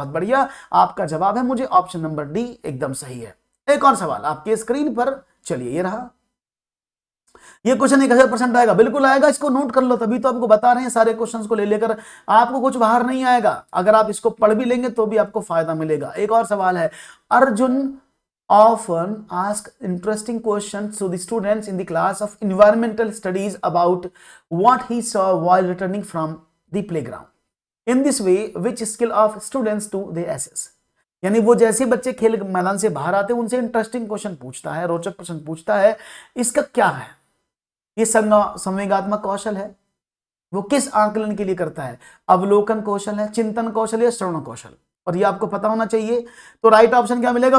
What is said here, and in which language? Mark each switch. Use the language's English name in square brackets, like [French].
[Hindi] बहुत बढ़िया, आपका जवाब है मुझे ऑप्शन नंबर डी एकदम सही है। एक और सवाल आपके स्क्रीन पर, चलिए ये रहा। ये क्वेश्चन 1000% आएगा, बिल्कुल आएगा, इसको नोट कर लो, तभी तो आपको बता रहे हैं सारे क्वेश्चंस को ले लेकर आपको कुछ बाहर नहीं आएगा। अगर आप इसको पढ़ भी लेंगे तो भी आपको फायदा मिलेगा। एक और सवाल है, [English] Arjun often ask interesting questions to the students in the class of environmental studies about what he saw while returning from the playground. In this way, which skill of students do they assess? [Hindi] यानी वो जैसे बच्चे खेल मैदान से बाहर आते हैं उनसे इंटरेस्टिंग क्वेश्चन पूछता है, रोचक प्रश्न पूछता है। इसका क्या है, ये संवेगात्मक कौशल है। वो किस आंकलन के लिए करता है, अवलोकन कौशल है, चिंतन कौशल या श्रवण कौशल, और ये आपको पता होना चाहिए। तो राइट ऑप्शन क्या मिलेगा।